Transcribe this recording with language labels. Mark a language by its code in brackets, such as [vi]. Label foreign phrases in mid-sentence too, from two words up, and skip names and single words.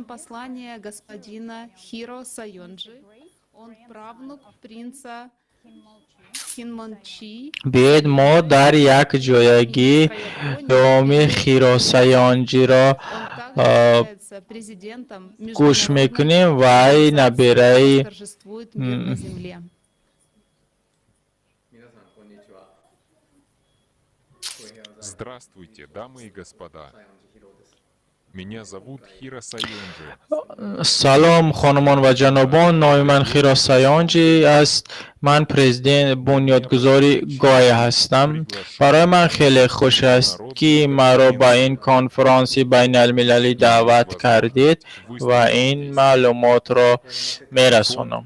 [fa] بیاید ما در یک جایگی دومی خیرو سیانجی را گوش میکنیم و ای نبیره [ru] Здравствуйте, дамы и господа. Меня зовут Хиро Сайонджи. [fa] سلام خانمان و جنابان، نام من خیرو سیانجی است. من پرزیدنت بنیادگذاری گای هستم. برای من خیلی خوش است که مرا به این کنفرانس بین المللی دعوت کردید و این معلومات را میرسانم.